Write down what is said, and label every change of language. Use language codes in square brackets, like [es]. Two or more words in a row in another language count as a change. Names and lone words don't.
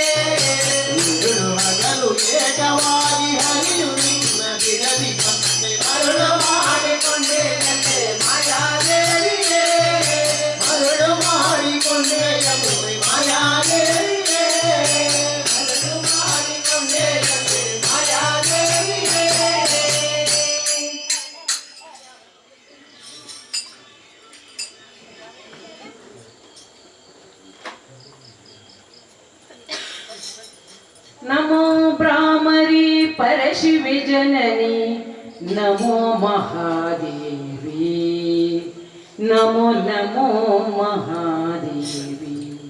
[kn] ಮರಳು ಹಗಲು ಏಕವಾಗಿ ಹರಿಯು ನಿನ್ನ ಬಿಡದಿ ತಂದೆ ಮರಳು ಮಾಡಿಕೊಂಡೆಯಲ್ಲೇ ಮಾಯಾದೇವಿಯೇ ಮರಳು ಮಾಡಿಕೊಂಡೆಯಲು ಮಾಯಾದೇವಿಯೇ ಮರಳು ಮಾಡಿಕೊಂಡೆಯಲ್ಲೇ ಮಾಯಾದೇವಿಯೇ [sa] नमो भ्रामरी परशिवे जननी नमो महादेवी नमो नमो महादेवी